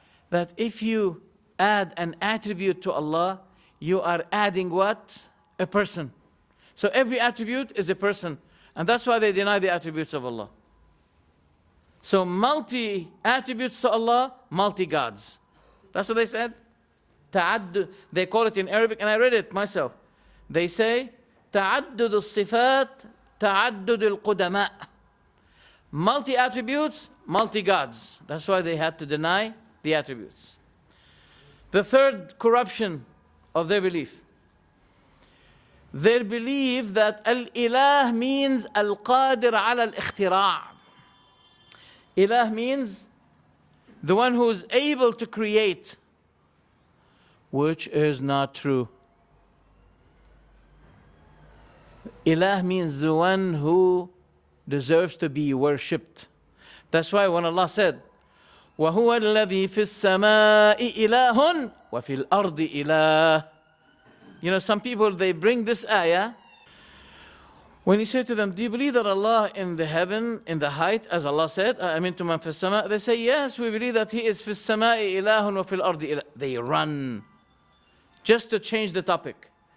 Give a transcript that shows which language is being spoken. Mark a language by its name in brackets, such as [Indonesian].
[English] That if you add an attribute to Allah, you are adding what? A person. So every attribute is a person. And that's why they deny the attributes of Allah. So multi-attributes to Allah, multi-gods. That's what they said. Ta'addud. They call it in Arabic, and I read it myself. They say, [Arabic] تعدد الصفات تعدد القدماء. [English] Multi-attributes, multi-gods. That's why they had to deny the attributes. The third corruption of their belief. They believe that al-ilah means al-qadir ala al-ikhtira'. Ilah means the one who is able to create, which is not true. Ilah means the one who deserves to be worshipped. That's why when Allah said, [Arabic] وَهُوَ الَّذِي فِي السَّمَاءِ إِلَهٌ وَفِي الْأَرْضِ إِلَهٌ. [English] Some people, they bring this ayah. When you say to them, do you believe that Allah in the heaven, in the height, as Allah said, [Arabic] أَمِنْتُمْ مَنْ فِي السَّمَاءِ, [English] they say, yes, we believe that He is [Arabic] فِي السَّمَاءِ إِلَهٌ وَفِي الْأَرْضِ إِلَهٌ. [English] They run just to change the topic.